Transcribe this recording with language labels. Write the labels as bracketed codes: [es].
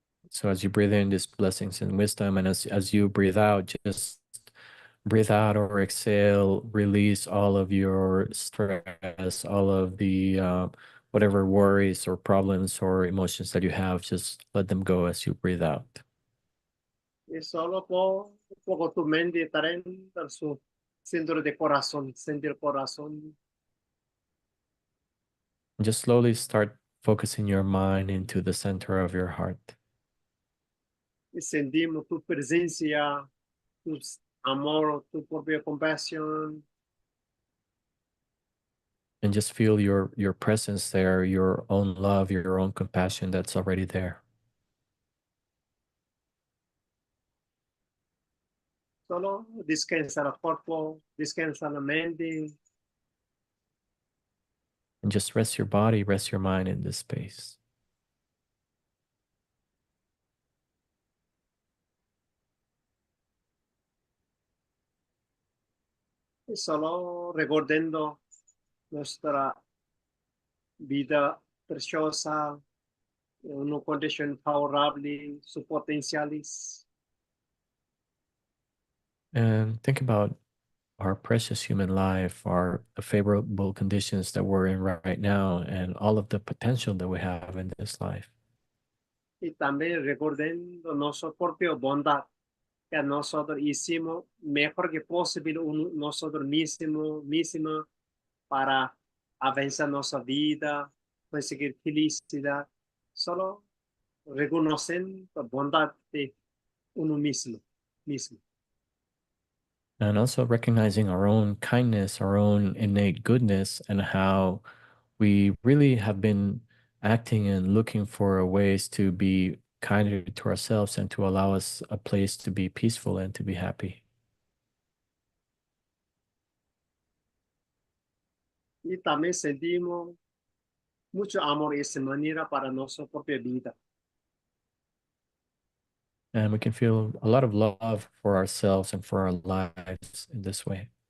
[en] So as you breathe in these blessings and wisdom, and as you breathe out, just breathe out or exhale, release all of your stress, all of the whatever worries or problems or emotions that you have, just let them go as you breathe out. [es] Y solo poco tu mente estará en su centro de corazón, sentir corazón. [en] And just slowly start focusing your mind into the center of your heart. [es] Y sentimos tu presencia, tu amor, tu propia compasión. [en] And just feel your presence there, your own love, your own compassion that's already there. [es] Solo descansa el cuerpo, descansa la mente. [en] And just rest your body, rest your mind in this space. [es] Y solo recordando nuestra vida preciosa, una condición favorable, sus potenciales. [en] And think about our precious human life, our favorable conditions that we're in right now, and all of the potential that we have in this life. [es] Y también recordando nuestra propia bondad, que nosotros hicimos mejor que posible nosotros mismos para avanzar nuestra vida, conseguir felicidad. Solo reconocen la bondad de uno mismo. [en] And also recognizing our own kindness, our own innate goodness, and how we really have been acting and looking for ways to be kinder to ourselves and to allow us a place to be peaceful and to be happy. [es] Y también sentimos mucho amor y esa manera para nuestra propia vida. [en] And we can feel a lot of love for ourselves and for our lives in this way.